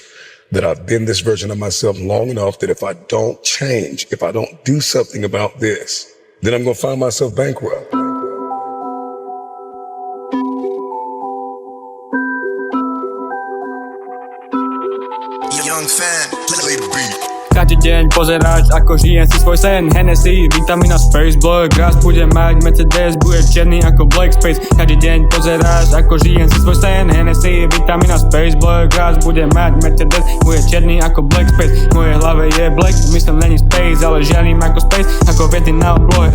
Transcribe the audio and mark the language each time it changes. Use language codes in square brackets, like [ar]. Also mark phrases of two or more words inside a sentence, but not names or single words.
[en] That I've been this version of myself long enough that if I don't change, if I don't do something about this, then I'm going to find myself bankrupt. Young fan, play the beat. [sk] Každý deň pozerať, ako žijem si svoj sen. Hennessy, vitamína [en] Space Blood. [sk] Raz budem mať Mercedes, bude černý ako [en] Black Space. [sk] Každý deň pozerať, ako žijem si svoj sen. Hennessy, vitamína [en] Space Blood. [sk] Raz budem mať Mercedes, bude černý ako [en] Black Space. [sk] V mojej hlave je Black, myslím není Space, ale žiarím ako Space, ako viety na oblohe.